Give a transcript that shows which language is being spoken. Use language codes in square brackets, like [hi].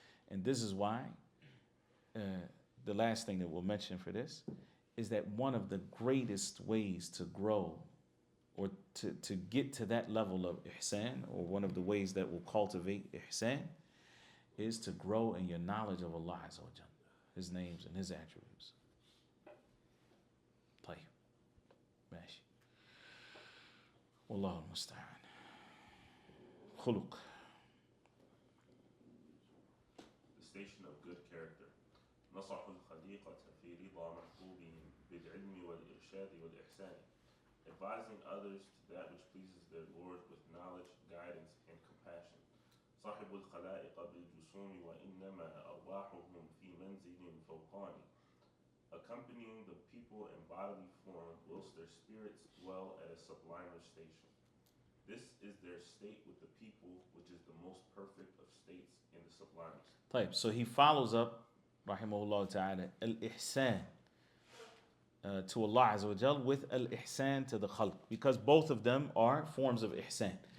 [en] And this is why the last thing that we'll mention for this is that one of the greatest ways to grow, or to get to that level of ihsan, or one of the ways that will cultivate ihsan, is to grow in your knowledge of Allah Azza wa Jalla, His names and His attributes. [ar] طيب. ماشي. والله المستعان. خلق. [en] The station of good character. [ar] نصح الخليقة في رضا محبوبهم بالعلم والإرشاد والإحسان. [en] Advising others to that which pleases their Lord with knowledge, guidance, and compassion. [ar] صاحب الخلائق بالجسوم وإنما أرواحهم في منزل فوقاني. [en] Accompanying the people in bodily form, whilst their spirits dwell at a sublimer station. This is their state with the people, which is the most perfect of states in the sublimes. [ar] طيب, [en] so he follows up, rahimahullah ta'ala, al-ihsan to Allah Azza wa Jal with al-ihsan to the khalq, because both of them are forms of ihsan.